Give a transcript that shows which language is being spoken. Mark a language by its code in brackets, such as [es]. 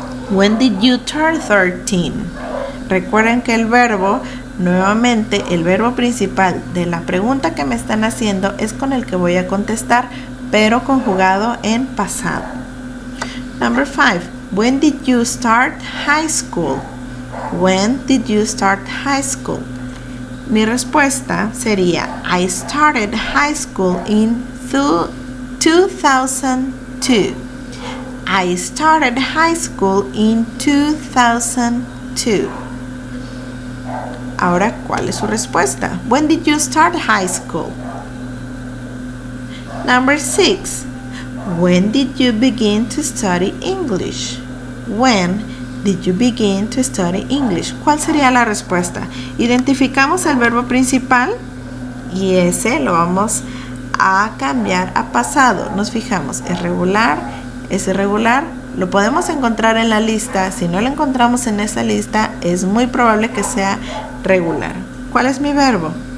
[en] When did you turn 13? [es] Recuerden que el verbo, nuevamente, el verbo principal de la pregunta que me están haciendo es con el que voy a contestar, pero conjugado en pasado. [en] Number 5. When did you start high school? When did you start high school? [es] Mi respuesta sería [en] I started high school in 2002. I started high school in 2002. [es] Ahora, ¿cuál es su respuesta? [en] When did you start high school? Number 6. When did you begin to study English? When did you begin to study English? [es] ¿Cuál sería la respuesta? Identificamos el verbo principal y ese lo vamos a cambiar a pasado. Nos fijamos, es regular, es irregular. Lo podemos encontrar en la lista. Si no lo encontramos en esa lista, es muy probable que sea regular. ¿Cuál es mi verbo?